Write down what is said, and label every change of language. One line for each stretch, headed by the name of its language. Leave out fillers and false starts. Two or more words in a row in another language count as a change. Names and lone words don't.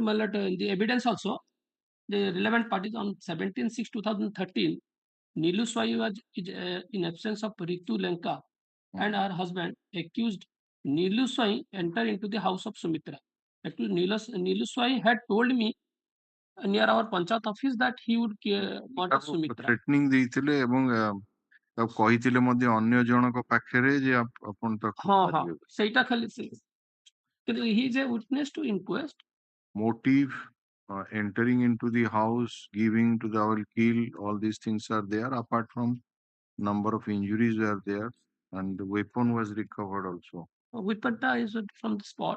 English: The evidence also, the relevant parties on 17/6/2013, Neelu Swai was in absence of Ritu Lanka and her husband accused Neelu Swai enter into the house of Sumitra. Actually, Neelu Swai had told me near our Panchayat office that he would murder Sumitra.
Odia: Threatening ଦେଇଥିଲେ ଏବଂ ତାକୁ କହିଥିଲେ ମଧ୍ୟ ଅନ୍ୟ ଜଣଙ୍କ ପାଖରେ ଯେ ଆପଣ ତାକୁ ମାରିବେ। ସେଇଟା ଖାଲି
English: he is a witness to inquest. Motive, entering into the house, giving to the will kill, all these things are there. Apart from number of injuries were there, and the weapon was recovered also. Weapon is from the spot.